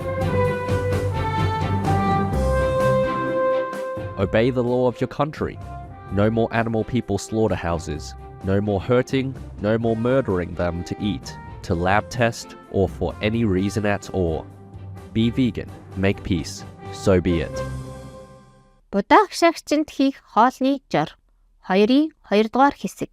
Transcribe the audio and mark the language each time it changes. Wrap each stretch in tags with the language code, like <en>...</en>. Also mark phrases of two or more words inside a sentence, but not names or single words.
<en>Obey the law of your country. No more animal people slaughterhouses. No more hurting, no more murdering them to eat, to lab test, or for any reason at all. Be vegan, make peace, so be it.</en> <mn>Будаа хашаагчинд хийх хоолны жор 2-ийн 2-дугаар хэсэг.</mn>